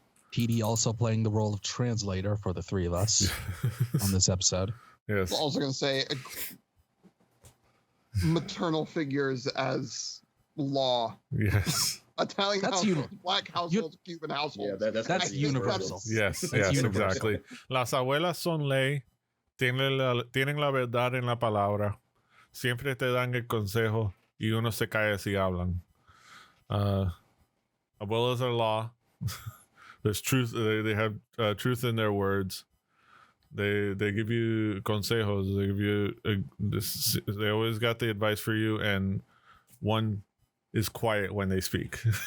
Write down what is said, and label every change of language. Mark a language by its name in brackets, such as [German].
[English] Petey also playing the role of translator for the three of us on this episode. I Yes. was also going to say maternal figures as law. Yes. Italian households, black households, Cuban households. Yeah, that's universal. Yes, That's universal. Exactly. [Spanish] Las abuelas son ley, tienen la verdad en la palabra, siempre te dan el consejo y uno se cae si hablan. [English] Abuelas are law. There's truth. They have truth in their words. They give you consejos. They give you they always got the advice for you, and one is quiet when they speak.